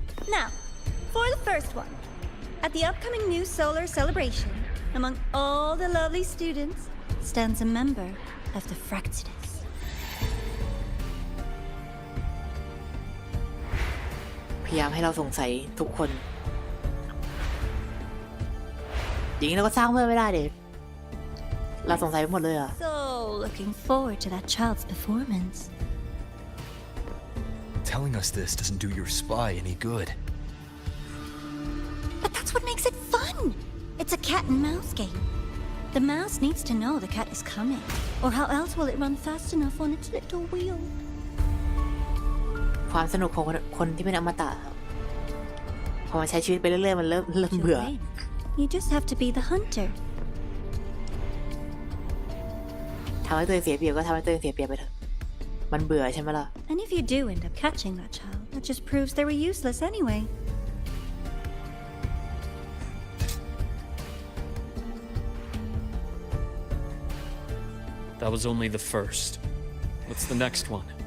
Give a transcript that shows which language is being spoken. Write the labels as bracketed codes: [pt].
[en] Now, for the first one. At the upcoming new solar celebration, among all the lovely students, stands a member of the Fractidus. [th] พยายามให้เราสงสัยทุกคนอย่างนี้เราก็สร้างเพื่อนไม่ได้เด็กเราสงสัยไปหมดเลยอ่ะ [en] So looking forward to that child's performance. Telling us this doesn't do your spy any good. But that's what makes it fun. It's a cat and mouse game. The mouse needs to know the cat is coming, or how else will it run fast enough on its little wheel? [th] ความสนุกของคนที่เป็นอมตะครับพอมาใช้ชีวิตไปเรื่อยๆมันเริ่มเบื่อ [en] You just have to be the hunter. [th] ทำให้ตัวเองเสียเปรียบก็ทำให้ตัวเองเสียเปรียบไปเถอะมันเบื่อใช่ไหมล่ะ [en] And if you do end up catching that child, that just proves they were useless anyway. That was only the first. What's the next one?